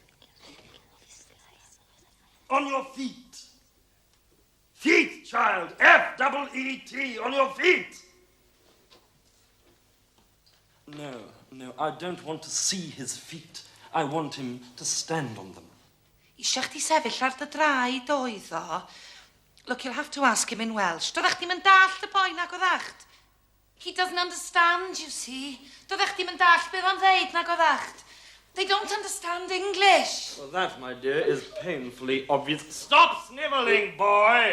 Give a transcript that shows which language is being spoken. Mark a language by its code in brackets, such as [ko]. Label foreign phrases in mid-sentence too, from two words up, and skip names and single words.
[en] On your feet. Feet, child. F-E-E-T. On your feet. No, I don't want to see his feet. I want him to stand on them. [cy] Isio chdi sefyll ar dy draed oedd o. [en] Look, you'll have to ask him in Welsh. [cy] Doeddech chdi'm yn dallt y boi nag oeddacht? [en] He doesn't understand, you see. [cy] Doeddech chdi'm yn dallt beth o'n ddeud nag oeddacht? [en] They don't understand English. Well, that, my dear, is painfully obvious. Stop snivelling, boy!